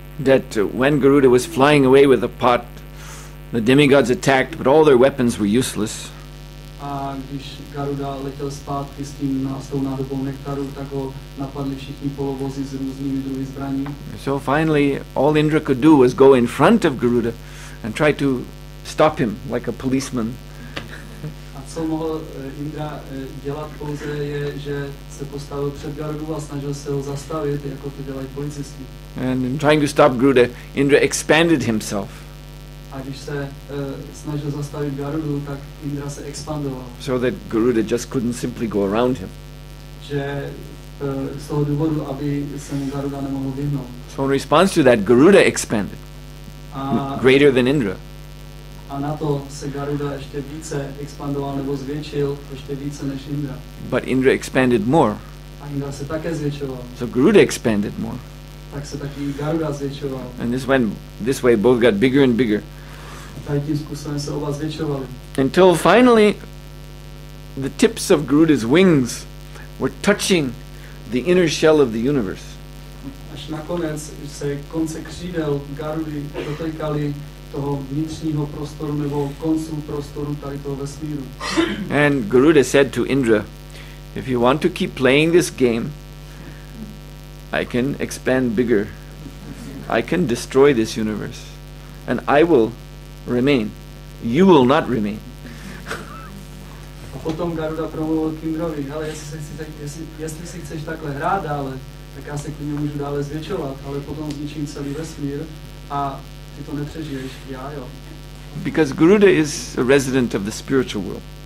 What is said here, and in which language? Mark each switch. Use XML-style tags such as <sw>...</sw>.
<en>That when Garuda was flying away with the pot, the demigods attacked, but all their weapons were useless.</en> <cs>A když Garuda letěl zpátky s tou nádobou nektaru, tak ho napadli všichni polovozy s různými druhy zbraní.</cs> <en>So finally, all Indra could do was go in front of Garuda and try to stop him like a policeman.</en> <cs>A Co mohl Indra dělat pouze je, že se postavil před Garudu a snažil se ho zastavit, jako to dělají policisti.</cs> <en>And in trying to stop Garuda, Indra expanded himself.</en> <cs>A když se snažil zastavit Garudu, tak Indra se expandoval.</cs> <en>So that Garuda just couldn't simply go around him.</en> <cs>Že z toho důvodu, aby se mu Garuda nemohl vyhnout.</cs> <en>So in response to that, Garuda expanded, greater than Indra.</en> <cs>A na to se Garuda ještě více expandoval nebo zvětšil, ještě více než Indra.</cs> <en>But Indra expanded more.</en> <cs>A Indra se také zvětšoval.</cs> <en>So Garuda expanded more.</en> <cs>Tak se taky Garuda zvětšoval.</cs> <en>And this way both got bigger and bigger.</en> <cs>Tady tím způsobem se oba zvětšovali.</cs> <en>Until finally the tips of Garuda's wings were touching the inner shell of the universe.</en> <cs>Až nakonec se konce křídel Garudy dotýkaly toho vnitřního prostoru nebo konců prostoru tady toho vesmíru.</cs> <en>And Garuda said to Indra, if you want to keep playing this game, I can expand bigger. I can destroy this universe. And I will remain. You will not remain.</en> <cs>A potom Garuda promluvil k Indrovi, hele, jestli si chceš takhle hrát dále, tak já se klidně můžu dále zvětšovat, ale potom zničím celý vesmír a ty to nepřežiješ, já jo.</cs> <en>Because Garuda is a resident of the spiritual world.</en>